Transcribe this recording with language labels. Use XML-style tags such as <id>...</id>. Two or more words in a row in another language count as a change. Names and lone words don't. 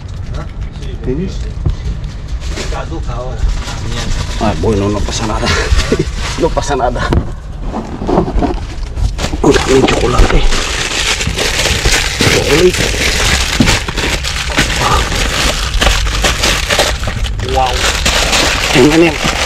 <tl>Tinis. Ay,</tl> <es>bueno, no pasa nada. No pasa nada.</es> <tl>Ang daming chocolate. Chocolate. Wow. Tingnan yan.</tl>